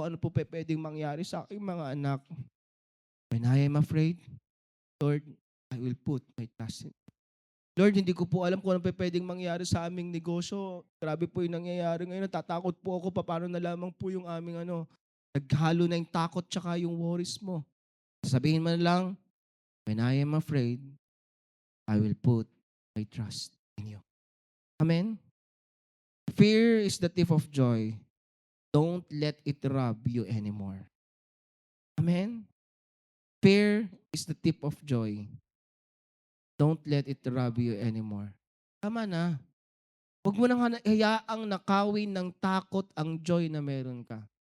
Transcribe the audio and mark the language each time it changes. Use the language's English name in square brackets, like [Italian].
[Filipino] Ano po pwedeng mangyari sa aking mga anak? [English] When I am afraid, Lord, I will put my trust in you. [Filipino] Lord, hindi ko po alam kung ano pwedeng mangyari sa aming negosyo. Grabe po yung nangyayari ngayon. Natatakot po ako. Paano na lamang po yung aming naghalo na yung takot tsaka yung worries mo. Sabihin mo na lang, [English] when I am afraid, I will put my trust in you. Amen? Fear is the thief of joy. Don't let it rob you anymore. Amen? Fear is the thief of joy. Don't let it rob you anymore. [Filipino] Tama na. Huwag mo nang hayaang nakawin ng takot ang joy na meron ka.